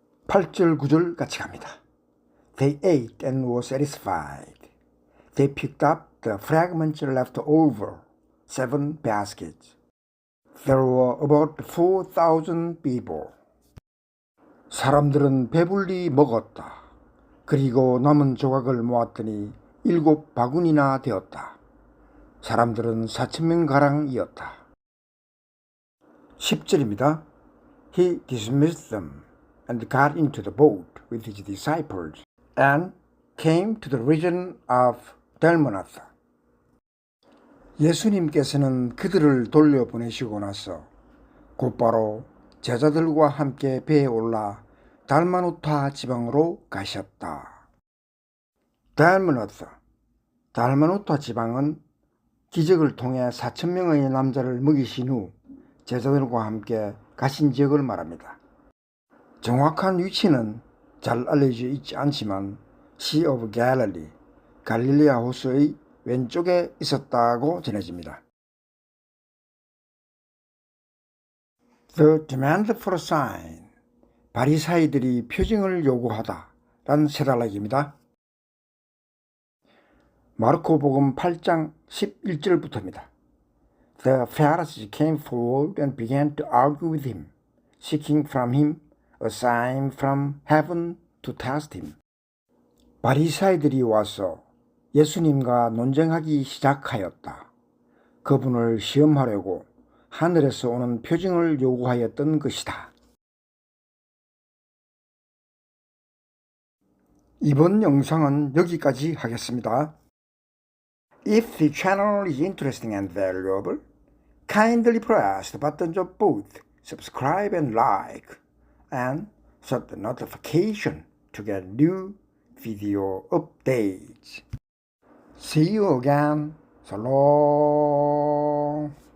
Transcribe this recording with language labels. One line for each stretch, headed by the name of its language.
Korean: 8절 9절 같이 갑니다.
English: They ate and were satisfied. They picked up the fragments left over, 7 baskets. There were about 4,000 people.
Korean: 사람들은 배불리 먹었다. 그리고 남은 조각을 모았더니 7 바구니나 되었다. 사람들은 4,000명가량이었다. 10절입니다.
English: He dismissed them and got into the boat with his disciples and came to the region of 달마누타.
Korean: 예수님께서는 그들을 돌려보내시고 나서 곧바로 제자들과 함께 배에 올라 달마누타 지방으로 가셨다. 달마누타 지방은 기적을 통해 4,000명의 남자를 먹이신 후 제자들과 함께 가신 지역을 말합니다. 정확한 위치는 잘 알려져 있지 않지만 Sea of Galilee, 갈릴리아 호수의 왼쪽에 있었다고 전해집니다.
English: The demand for a sign,
Korean: 바리사이들이 표징을 요구하다 라는 세 단락입니다. 마르코복음 8장 11절부터입니다.
English: The Pharisees came forward and began to argue with him, seeking from him a sign from heaven to test him.
Korean: 바리사이들이 와서 예수님과 논쟁하기 시작하였다. 그분을 시험하려고 하늘에서 오는 표징을 요구하였던 것이다. 이번 영상은 여기까지 하겠습니다.
English: If the channel is interesting and valuable, kindly press the buttons of both subscribe and like, and set the notification to get new video updates. See you again. So long.